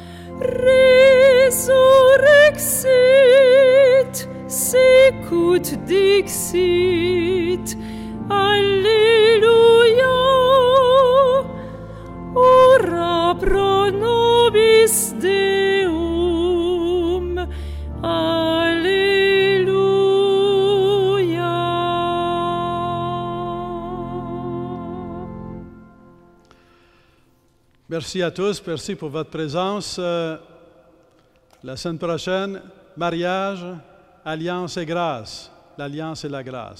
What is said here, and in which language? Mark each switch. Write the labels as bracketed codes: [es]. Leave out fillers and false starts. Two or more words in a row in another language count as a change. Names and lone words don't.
[la] resurrexit, sicut dixit, Alleluia, ora pro nobis Deum, Alleluia. [fr] Merci à tous, merci pour votre présence. La semaine prochaine, mariage, alliance et grâce. L'alliance et la grâce.